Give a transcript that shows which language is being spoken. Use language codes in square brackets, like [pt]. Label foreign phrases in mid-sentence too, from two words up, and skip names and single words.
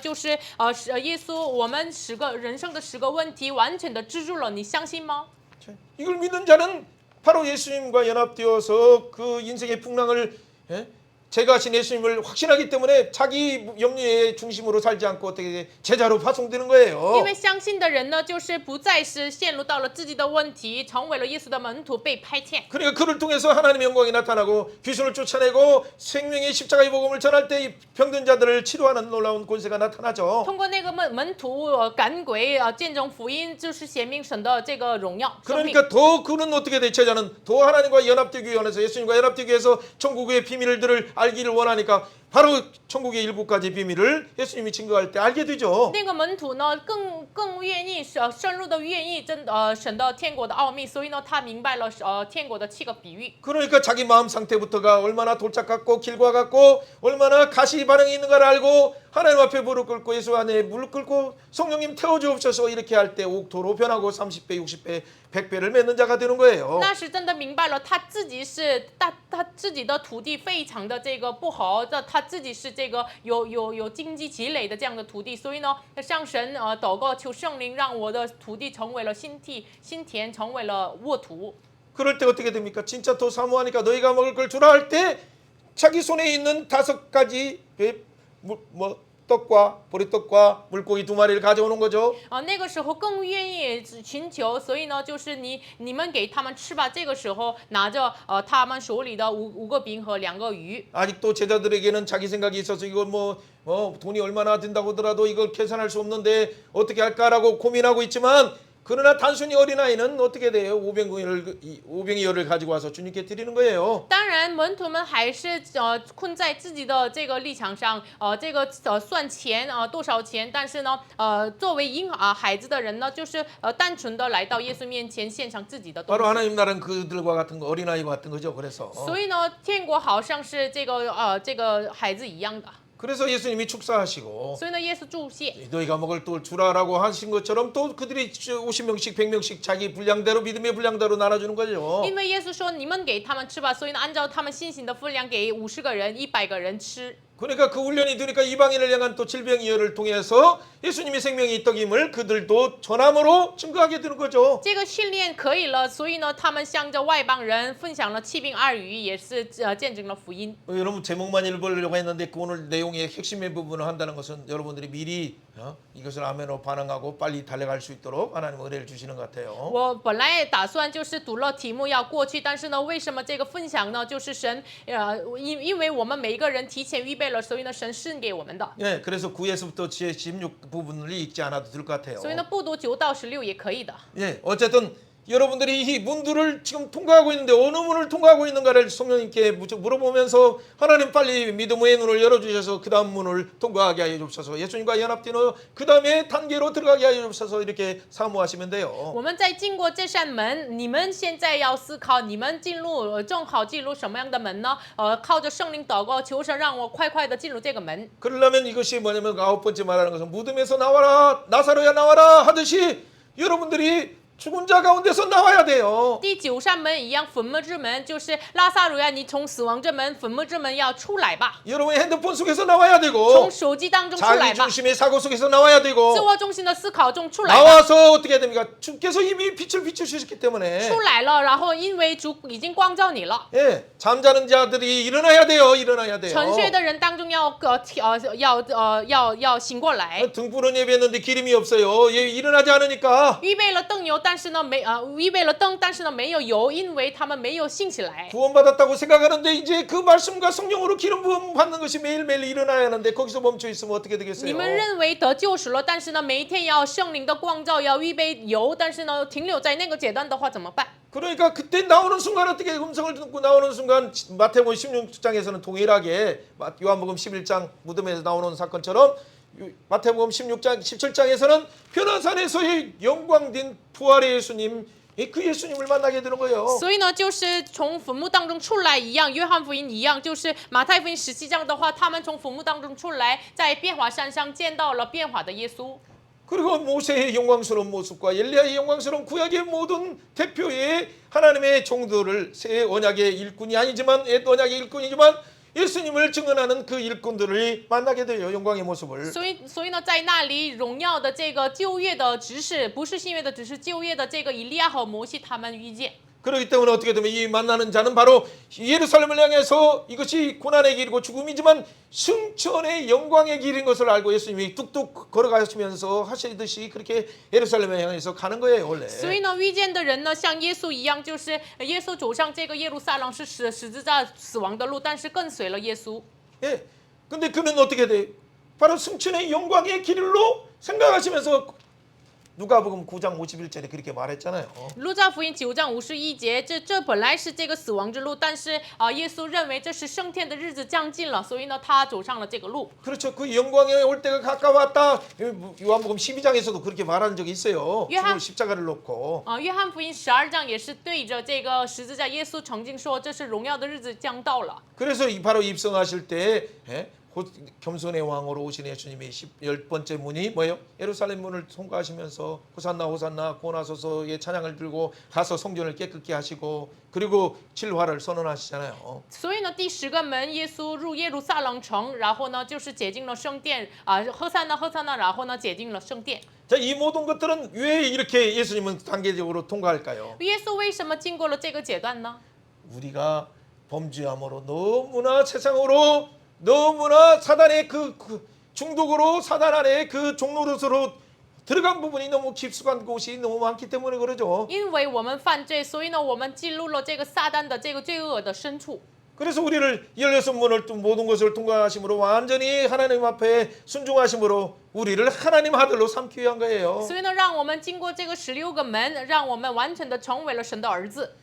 [zh] 就是耶稣我们人生的10个问题完全的治住了，你相信吗？ [ko] 이걸 믿는 자는 바로 예수님과 연합되어서 그 인생의 풍랑을 제가 신 예수님을 확신하기 때문에 자기 염려의 중심으로 살지 않고 어떻게 제자로 파송되는 [zh] 因 [ko] 거예요. [zh] 为相信的人呢，就是不再是陷入到了自己的问题，成为了耶稣的门徒，被派遣。 [ko] 그러니까 그를 통해서 하나님의 영광이 나타나고 귀신을 쫓아내고 생명의 십자가의 복음을 전할 때 병든 자들을 치료하는 놀라운 권세가 나타나죠. [zh] 通过那个门徒赶鬼见证福音，就是显明神的这个荣耀。生命 [ko] 그러니까 더 그는 어떻게 돼? 제자는 더 하나님과 연합되기 위해서 예수님과 연합되기 위해서 천국의 비밀들을 알기를 원하니까 바로 천국의 7가지 비밀을 예수님이 증거할 때 알게 되죠. [zh] 那个门徒呢，更愿意深入的愿意神的天国的奥秘，所以呢，他明白了天国的7个比喻。 [ko] 그러니까 자기 마음 상태부터가 얼마나 돌짝 같고 길과 같고 얼마나 가시 반응이 있는가를 알고 하나님 앞에 무릎 꿇고 예수 안에 무릎 꿇고 성령님 태워주옵소서 이렇게 할 때 옥토로 변하고 30배, 60배, 100배를 맺는 자가 되는 거예요. [zh] 那是真的明白了，他自己是他自己的土地非常的这个不好的，他自己是这个有经济积累的这样的土地，所以呢，向神祷告求圣灵，让我的土地成为了新田，成为了沃土。 [ko] 그럴 때 어떻게 됩니까? 진짜 더 사모하니까 너희가 먹을 걸 주라 할 때 자기 손에 있는 5가지 떡과 보리떡과 물고기 2마리를 가져오는 거죠. [zh] 那个时候更愿意寻求，所以呢，就是你们给他们吃吧。这个时候拿着他们手里的5个饼和2个鱼。 [ko] 아직도 제자들에게는 자기 생각이 있어서 이거 돈이 얼마나 든다고 하더라도 이걸 계산할 수 없는데 어떻게 할까라고 고민하고 있지만 그러나 단순히 어린아이는 어떻게 돼요? 5병의 열을 가지고 와서 주님께 드리는 거예요. [zh] 当然，门徒们还是困在自己的这个立场上，这个算钱多少钱，但是呢，作为孩子的人呢，就是单纯的来到耶稣面前献上自己的东 [ko] 바로 [zh] 西。 [ko] 하나님 나라는 그들과 같은 거, 어린아이와 같은 거죠. 그래서 [zh] 所以呢，天国好像是这个孩子一样的。 [ko] 그래서 예수님이 축사하시고 [zh] 所以呢，耶稣祝谢。 [ko] 너희가 먹을 또 주라라고 하신 것처럼 또 그들이 50명씩 100명씩 자기 분량대로 믿음의 분량대로 나눠주는 거죠. [zh] 因为耶稣说你们给他们吃吧，所以呢，按照他们信心的分量给50个人、100个人吃。 [ko] 그러니까 그 훈련이 되니까 이방인을 향한 또 질병이여를 통해서 예수님의 생명이 떡임을 그들도 전함으로 증거하게 되는 거죠. [zh] 这个训练可以了，所以呢，他们向着外邦人分享了7饼2鱼，也是见证了福音。 [ko] 여러분 제목만 읽으려고 했는데 그 오늘 내용의 핵심의 부분을 한다는 것은 여러분들이 미리 이것을 아멘으로 반응하고 빨리 달려갈 수 있도록 하나님 은혜를 주시는 것 같아요. [zh] 我本来打算就是读了题目要过去，但是呢，为什么这个分享呢？就是神因为我们每一个人提前预备了，所以呢，神赐给我们的。 [ko] 예, 그래서 9에서부터 16 부분을 읽지 않아도 될 것 같아요. [zh] 所以呢，不读9到16也可以的。 [ko] 예, 어쨌든 여러분들이 이 문들을 지금 통과하고 있는데 어느 문을 통과하고 있는가를 성령님께 물어보면서 하나님 빨리 믿음의 눈을 열어주셔서 그 다음 문을 통과하게 하여 주옵소서. 예수님과 연합되어 그 다음에 단계로 들어가게 하여 주옵소서. 이렇게 사모하시면 돼요. [zh] 我们在经过这扇门，你们现在要思考，你们正好进入什么样的门呢？靠着圣灵祷告，求神让我快快的进入这个门。 [ko] 그러려면 이것이 뭐냐면 9번째 말하는 것은 무덤에서 나와라 나사로야 나와라 하듯이 여러분들이 죽은 자 가운데서 나와야 돼요. [zh] 第9扇门一样，坟墓之门就是拉萨路呀，你从死亡之门、坟墓之门要出来吧， [ko] 여러분의 핸드폰 속에서 나와야 [zh] 从 [ko] 되고 [zh] 手机当中出 [ko] 자기 [zh] 来吧， [ko] 중심의 사고 속에서 나와야 [zh] 自 [ko] 되고 [zh] 我中心的思考中出来吧。 [ko] 나와서 어떻게 해야 됩니까? 주께서 이미 빛을 비추셨기 때문에 [zh] 出来了，然后因为主已经光照你了。 [ko] 예, 잠자는 자들이 일어나야 돼요. 일어나야 돼요. [zh] 沉睡的人当中要醒过来， [ko] 등불은 예배했는데 기름이 없어요. 예, 일어나지 않으니까 [zh] 预备了灯油， 但是呢预备了灯，但是呢没有油，因为他们没有兴起来。 [ko] 구원받았다고 생각하는데 이제 그 말씀과 성령으로 기름 부음 받는 것이 매일매일 일어나야 하는데 거기서 멈춰 있으면 어떻게 [zh] 你 [ko] 되겠어요? [zh] 们认为得救赎了，但是呢每一天要圣灵的光照，要预备油，但是呢停留在那个阶段的话怎么办？ [ko] 그러니까 그때 나오는 순간 어떻게 음성을 듣고 나오는 순간 마태복음 16장에서는 동일하게 요한복음 11장 무덤에서 나오는 사건처럼 마태복음 16장 17장에서는 변화산에서의 영광된 부활의 예수님 그 예수님을 만나게 되는 거예요. [zh] 所以呢，就是从坟墓当中出来一样，约翰福音一样，就是马太福音17章的话，他们从坟墓当中出来，在变化山上见到了变化的耶稣。 [ko] 그리고 모세의 영광스러운 모습과 엘리야의 영광스러운 구약의 모든 대표의 하나님의 종들을 새 언약의 일꾼이 아니지만 옛 언약의 일꾼이지만 예수님을 증언하는 그 일꾼들을 만나게 돼요. 영광의 모습을. [zh] 所以呢，在那里荣耀的这个旧约的执事，不是新约的执事，旧约的这个以利亚和摩西他们遇见。 [ko] 그렇기 때문에 어떻게 되면 이 만나는 자는 바로 예루살렘을 향해서 이것이 고난의 길이고 죽음이지만 승천의 영광의 길인 것을 알고 예수님이 뚝뚝 걸어가시면서 하시듯이 그렇게 예루살렘을 향해서 가는 거예요 원래. [zh] 所以呢，遇见的人呢，像耶稣一样，就是耶稣走上这个耶路撒冷是十字架死亡的路，但是跟随了耶稣。 [ko] 예. 근데 그는 어떻게 돼? 바로 승천의 영광의 길로 생각하시면서 누가복음 9장 51절에 그렇게 말했잖아요. [zh] 路加福音9章51节，这本来是这个死亡之路，但是耶稣认为这是升天的日子将近了，所以呢，他走上了这个路。 [ko] 그렇죠. 그 영광에 올 때가 가까웠다. 요한복음 12장에서도 그렇게 말하는 적이 있어요. 요한- 십자가를 놓고. [zh] 约翰福音12章也是对着这个十字架，耶稣曾经说这是荣耀的日子将到了。 [ko] 그래서 바로 입성하실 때 겸손의 왕으로 오신 예수님의 10번째 문이 뭐예요? 예루살렘 문을 통과하시면서 호산나 호산나 구원하소서의 찬양을 들고 가서 성전을 깨끗게 하시고 그리고 질화를 선언하시잖아요. [zh] 所以呢，第10个门，耶稣入耶路撒冷城，然后呢就是洁净了圣殿喝散那，然后呢洁净了圣殿。 [ko] 자, 이 모든 것들은 왜 이렇게 예수님은 단계적으로 통과할까요? [zh] 耶稣为什么经过了这个阶段呢？ [ko] 우리가 범죄함으로 너무나 세상으로 너무나 사단의 그 중독으로 사단 안에 그 종노릇으로 들어간 부분이 너무 깊숙한 곳이 너무 많기 때문에 그러죠. [zh] 因为我们犯罪，所以呢，我们进入了这个撒旦的这个罪恶的深处。 [ko] 그래서 우리를 16문을 모든 것을 통과하심으로 완전히 하나님 앞에 순종하심으로 우리를 하나님 아들로 삼기 위한 거예요. [zh] 所以呢，让我们经过这个16个门，让我们完全的成为了神的儿子。